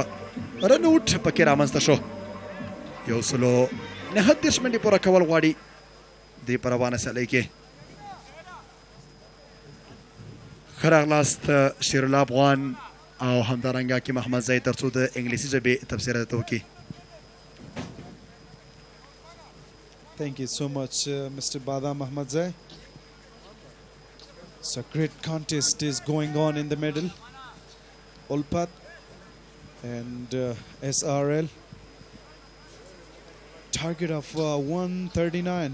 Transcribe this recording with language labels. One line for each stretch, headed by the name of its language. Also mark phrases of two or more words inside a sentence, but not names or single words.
English: run out
Pashto: پکې رامنځته شو. 139 منډې پوره کول غواړي دې په روانه سیالۍ کې. ښه راغلاست شیر الله افغان او همدارنګه حکیم احمدزی تر څو د انګلیسي ژبې تفسیر درته وکړي.
English: Thank you so much, Mr. Badam Ahmadzai. So a great contest is going on in the middle. Ulfat and SRL. Target of 139.